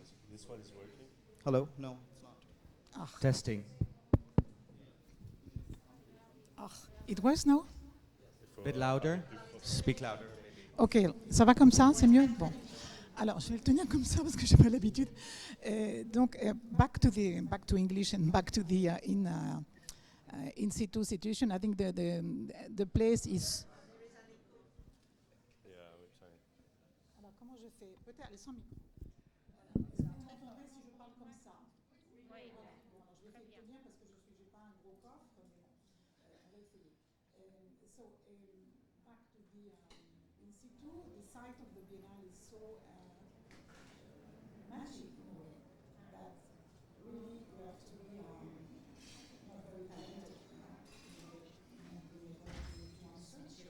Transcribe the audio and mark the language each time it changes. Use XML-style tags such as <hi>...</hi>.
<en>This one is working. Hello? No, it's not. Testing. It works now? Bit louder. Speak louder.</en> <fr>Ok, ça va comme ça, c'est mieux? Bon. Alors, je vais le tenir comme ça parce que j'ai pas l'habitude.</fr> <en>Donc, back to English and back to the in situ situation. I think the place is. Yeah, we're trying.</en> <fr>Alors, comment je fais? Peut-être aller sans micro. Est-ce que vous m'entendrez si je parle comme ça? Oui. Voilà. Bon, alors je vais essayer de tenir parce que j'ai pas un gros coffre, mais bon, on va essayer.</fr> <en>So, back to the in situ, the site of the Biennale is so magic in a way that really you have to be not very talented, you know, and be able to answer.</en>